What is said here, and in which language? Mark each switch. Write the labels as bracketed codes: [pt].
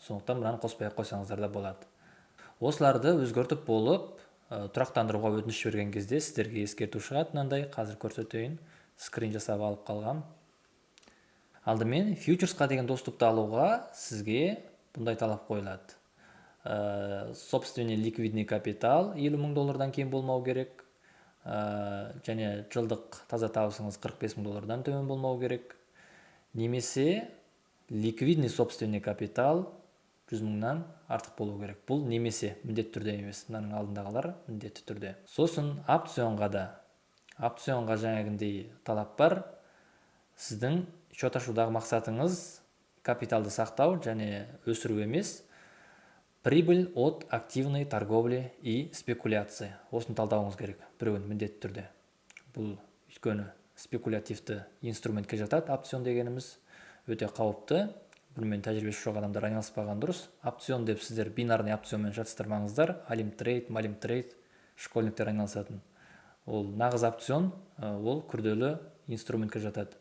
[kk] Сондықтан мынаны қоспай қойсаңыздар да болады. Осыларды өзгертіп болып, тұрақтандыруға өтініш берген кезде сіздерге ескерту шығады. Мынандай, қазір көрсетейін, скрин жасап алып қалғам. Алдымен фьючерсқа деген доступты алуға сізге бұндай талап қойылады. [ru] Собственный ликвидный капитал [kk] $50,000 кем болмау керек. Және жылдық таза табысыңыз $45,000 төмен болмау керек. Немесе [ru] ликвидный собственный капитал [kk] 100,000-нан артық болу керек. Бұл немесе, міндетті түрде емес. Мынаның алдындағылар міндетті түрде. Сосын опционға да. Опционға жаңағындай талап бар. Сіздің шот ашудағы мақсатыңыз капиталды сақтау және өсіру емес. [ru] Прибыль от активной торговли и спекуляции. [kk] Осыны талдауыңыз керек. Біреуін міндетті түрде. Бұл өйткені спекулятивті инструментке жатады. Опцион дегеніміз өте қауіпті. Бұнымен тәжірибесі жоқ адамдар айналыспаған дұрыс. Опцион деп сіздер бинарный опционмен жатыстырмаңыздар. Алимтрейд, малимтрейд, школьниктер айналысатын. Ол нағыз опцион, ол күрделі инструментке жатады.